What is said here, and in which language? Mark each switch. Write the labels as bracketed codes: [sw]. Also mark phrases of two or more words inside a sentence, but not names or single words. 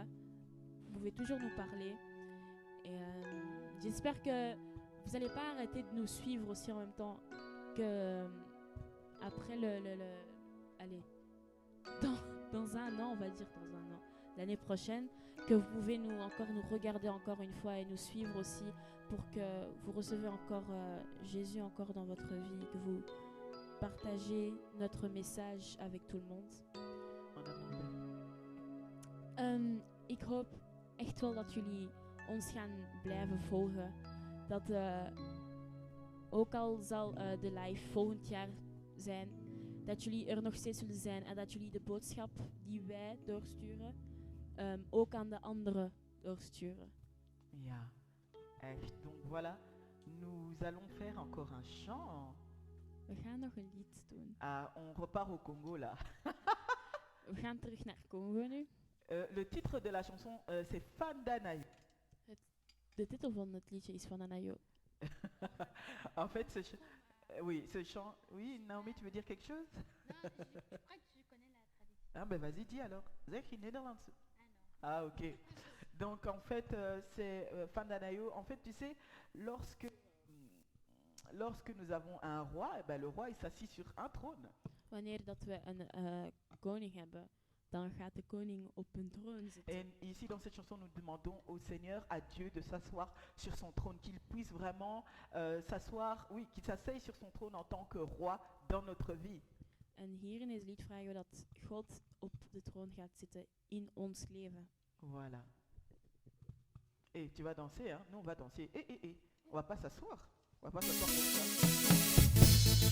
[fr] Vous pouvez toujours nous parler. Et j'espère que vous n'allez pas arrêter de nous suivre aussi en même temps que après allez, dans un an, on va dire dans un an, l'année prochaine, que vous pouvez nous regarder encore une fois et nous suivre aussi pour que vous recevez encore Jésus encore dans votre vie, que vous partagez notre message avec tout le monde. En amont. [nl] Ik hoop echt wel dat jullie ons gaan blijven volgen. Dat ook al zal de live volgend jaar zijn, dat jullie er nog steeds zullen zijn en dat jullie de boodschap die wij doorsturen ook aan de anderen doorsturen. Ja, echt. [fr] Donc voilà, nous allons faire encore un chant. [nl] We gaan nog een lied doen. [fr] Ah, on repart au Congo là. [nl] We gaan terug naar Congo nu. [fr] Le titre de la chanson, c'est Fandanaï. [nl] De titel van het liedje is van Anayo. [fr] En fait, oui, ce chant. Oui, Naomi, tu veux dire quelque chose? Non, je crois que je connais la traduction. Ah ben vas-y, dis alors. [nl] Zeg in Nederlands. [fr] Ah non. Ah ok. Donc en fait, c'est Fandanayo. En fait, tu sais, lorsque nous avons un roi, eh ben, le roi il s'assit sur un trône. [nl] Wanneer dat we een koning hebben, dan gaat de koning op een troon zitten. [fr] Et ici dans cette chanson, nous demandons au Seigneur, à Dieu, de s'asseoir sur son trône, qu'il puisse vraiment s'asseoir, oui, qu'il s'asseye sur son trône en tant que roi dans notre vie. [nl] En hier in het lied vragen we dat God op de troon gaat zitten in ons leven. [fr] Voilà. Et tu vas danser, hein? Nous on va danser. On va pas s'asseoir. On va pas s'asseoir comme ça.